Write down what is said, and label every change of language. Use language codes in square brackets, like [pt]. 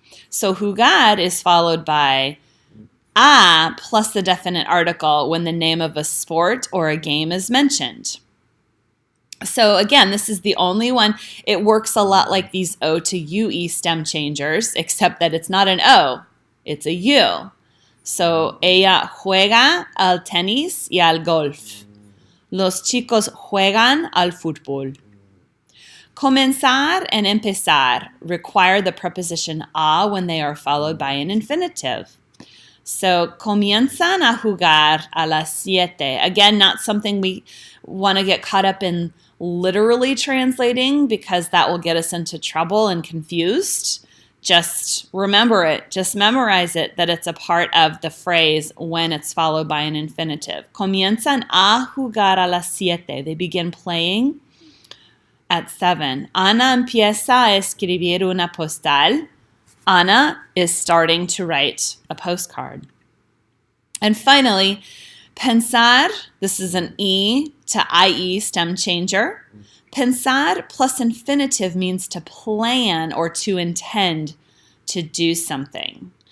[en] So jugar is followed by a plus the definite article when the name of a sport or a game is mentioned. So again, this is the only one. It works a lot like these O to UE stem changers, except that it's not an O, it's a U. [es] So ella juega al tenis y al golf. Los chicos juegan al fútbol. [en] Comenzar and empezar require the preposition a when they are followed by an infinitive. [es] So comienzan a jugar a las 7. [en] Again, not something we want to get caught up in literally translating because that will get us into trouble and confused. Just remember it, just memorize it, that it's a part of the phrase when it's followed by an infinitive. [es] Comienzan a jugar a las 7. [en] They begin playing at 7. [es] Ana empieza a escribir una postal. [en] Ana is starting to write a postcard. And finally, pensar, this is an E to IE stem changer. Pensar plus infinitive means to plan or to intend to do something.